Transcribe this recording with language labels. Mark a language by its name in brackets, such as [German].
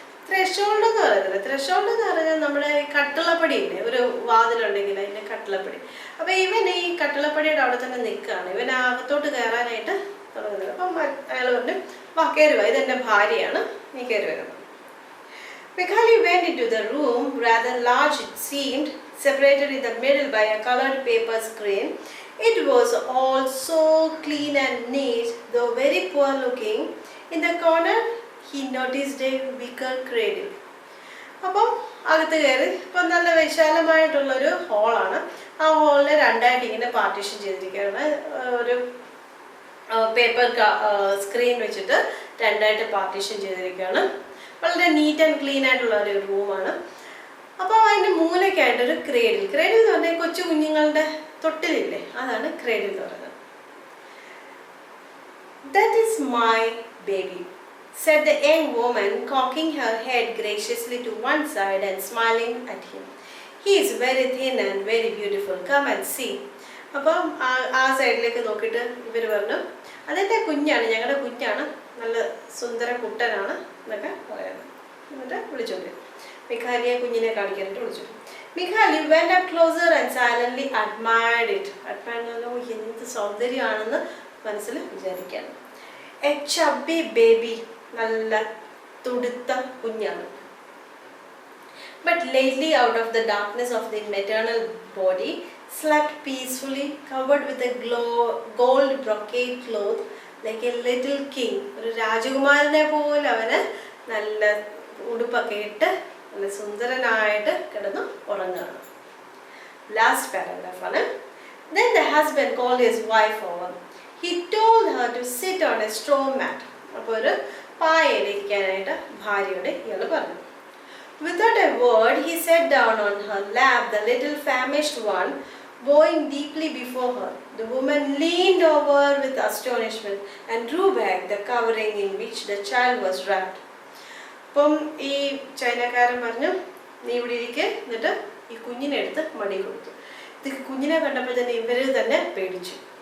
[Malayalam] Threshold എന്ന് പറയുന്നത്, threshold എന്ന് പറഞ്ഞാൽ നമ്മുടെ കട്ടിളപ്പടി ഇല്ലേ, ഒരു വാതിലുണ്ടെങ്കിൽ അതിൻ്റെ കട്ടിളപ്പടി. അപ്പോൾ ഇവൻ ഈ കട്ടിളപ്പടിയുടെ അവിടെ തന്നെ നിൽക്കുകയാണ്. ഇവൻ അകത്തോട്ട് കയറാനായിട്ട് തുടങ്ങുന്നത്. അപ്പം അയാൾ പറഞ്ഞു, വാ കയറി വാ, ഇതെൻ്റെ ഭാര്യയാണ്, നീ കയറി വരുന്നു. [English] Mikhaili went into the room, rather large it seemed, separated in the middle by a colored paper screen. It was all so clean and neat, though very poor looking. In the corner, he noticed a wicker cradle. [Malayalam] അപ്പം അകത്ത് കയറി. ഇപ്പം നല്ല വിശാലമായിട്ടുള്ളൊരു ഹോളാണ്. ആ ഹോളിനെ രണ്ടായിട്ട് ഇങ്ങനെ partition ചെയ്തിരിക്കുകയാണ്. ഒരു പേപ്പർ സ്ക്രീൻ വെച്ചിട്ട് രണ്ടായിട്ട് പാർട്ടീഷൻ ചെയ്തിരിക്കുകയാണ്. വളരെ നീറ്റ് ആൻഡ് ക്ലീൻ ആയിട്ടുള്ള ഒരു റൂമാണ്. അപ്പോൾ അതിൻ്റെ മൂലയ്ക്കായിട്ടൊരു ക്രേഡിൽ. ക്രേഡിൽ എന്ന് പറഞ്ഞാൽ കൊച്ചു കുഞ്ഞുങ്ങളുടെ തൊട്ടിലില്ലേ, അതാണ് ക്രേഡിൽ എന്ന് പറയുന്നത്. [English] "That is my baby," said the young woman, cocking her head graciously to one side and smiling at him. "He is very thin and very beautiful. Come and see." [Malayalam] അപ്പം ആ സൈഡിലേക്ക് നോക്കിയിട്ട് ഇവർ പറഞ്ഞു, അതെൻ്റെ കുഞ്ഞാണ്, ഞങ്ങളുടെ കുഞ്ഞാണ്, നല്ല സുന്ദര കുട്ടനാണ് എന്നൊക്കെ പറയുന്നത്. എന്നിട്ട് വിളിച്ചോണ്ട് മിഖാലിയെ കുഞ്ഞിനെ കാണിക്കാനായിട്ട് വിളിച്ചു. [English] Mikhaili went up closer and silently admired it. [Malayalam] എന്ത് സൗന്ദര്യമാണെന്ന് മനസ്സിൽ വിചാരിക്കുകയാണ്. [English] A chubby baby, [Malayalam] നല്ല തുടുത്ത കുഞ്ഞാണ്. [English] But lately, out of the darkness of the maternal body, slept peacefully, covered with a gold brocade cloth, like a little king. [Malayalam] ഒരു രാജകുമാരനെ പോലെ അവന് നല്ല ഉടുപ്പൊക്കെ ഇട്ട് നല്ല സുന്ദരനായിട്ട് കിടന്ന് ഉറങ്ങുകയാണ്. Last പാരഗ്രാഫാണ്. [English] Then the husband called his wife over. He told her to sit on a straw mat. [Malayalam] അപ്പോൾ ഒരു പായയിലിരിക്കാനായിട്ട് ഭാര്യയോട് ഇയാൾ പറഞ്ഞു. [English] Without a word, he sat down on her lap, the little famished one, bowing deeply before her. The woman leaned over with astonishment and drew back the covering in which the child was wrapped. [Malayalam] അപ്പം ഈ ചൈനക്കാരൻ പറഞ്ഞു, നീ ഇവിടെ ഇരിക്കെ, എന്നിട്ട് ഈ കുഞ്ഞിനെ എടുത്ത് മടി കൊടുത്തു. ഇത് കുഞ്ഞിനെ കണ്ടപ്പോൾ തന്നെ ഇവർ തന്നെ പേടിച്ചു.